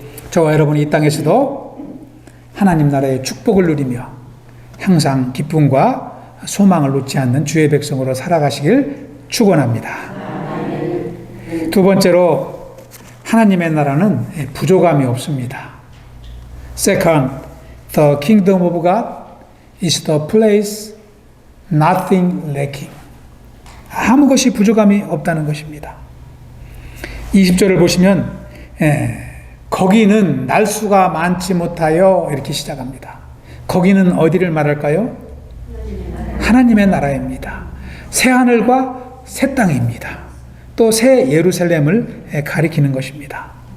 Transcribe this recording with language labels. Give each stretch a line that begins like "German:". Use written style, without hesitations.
Korean: 저와 여러분이 이 땅에서도 하나님 나라의 축복을 누리며 항상 기쁨과 소망을 놓지 않는 주의 백성으로 살아가시길 축원합니다. 두 번째로 하나님의 나라는 부족함이 없습니다.
English: Second, the kingdom of God is the place nothing lacking.
Korean: 아무 것이 부족함이 없다는 것입니다. 20절을 보시면 거기는 날수가 많지 못하여 이렇게 시작합니다. 거기는 어디를 말할까요? 하나님의 나라입니다. 새 하늘과 새 땅입니다. 또 새 예루살렘을 가리키는 것입니다.